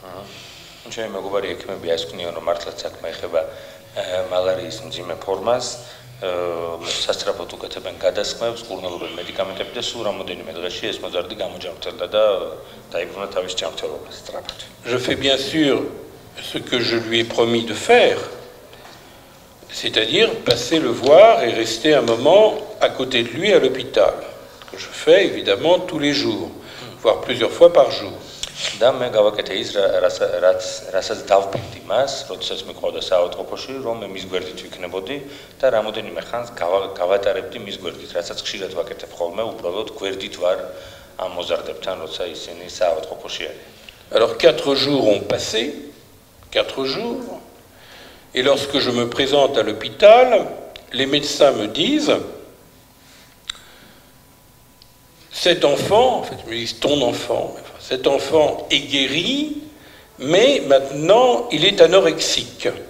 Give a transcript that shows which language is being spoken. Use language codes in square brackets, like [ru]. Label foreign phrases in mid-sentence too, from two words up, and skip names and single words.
[fr] Je fais bien sûr ce que je lui ai promis de faire, c'est-à-dire passer le voir et rester un moment à côté de lui à l'hôpital, que je fais évidemment tous les jours, voire plusieurs fois par jour. [ka] და მე გავაკეთე ის რასაც დავბინდი მას, როდესაც მიყავდა საავადმყოფოში, რომ მე მის გვერდით ვიქნებოდი და რამოდენიმე ხანს გავატარებდი მის გვერდით, რასაც ხშირად ვაკეთებ ხოლმე, უბრალოდ გვერდით ვარ ამ მოზარდებთან, როცა ისინი საავადმყოფოში არიან. [fr] Alors 4 jours ont passé, 4 jours, et lorsque je me présente à l'hôpital, les médecins me disent: cet enfant, en fait, ils me disent ton enfant, cet enfant est guéri, mais maintenant il est anorexique.